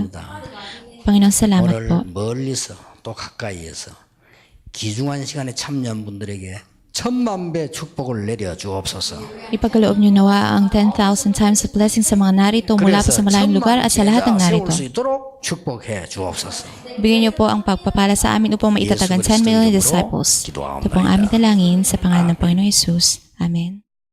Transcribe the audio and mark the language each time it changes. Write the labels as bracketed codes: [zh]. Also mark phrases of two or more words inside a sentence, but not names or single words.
[ko] 감사드립니다. [tl] Panginoon, salamat [ko] 오늘 po. 멀리서 또 가까이에서 귀중한 시간에 참여한 분들에게 10,000배 축복을 내려 주옵소서. [tl] Ipagkaloob niyo nawa ang 10,000 [en] times of blessing [tl] sa mga narito mula pa sa malayong lugar at sa lahat ng narito. [ko] 세울 수 있도록 축복해 주옵소서. [tl] Bigyan niyo po ang pagpapala sa amin upang maitatagan 10 [en] million disciples. [tl] Ito po ang aming dalangin sa pangalan ng Panginoong Yesus. Amen.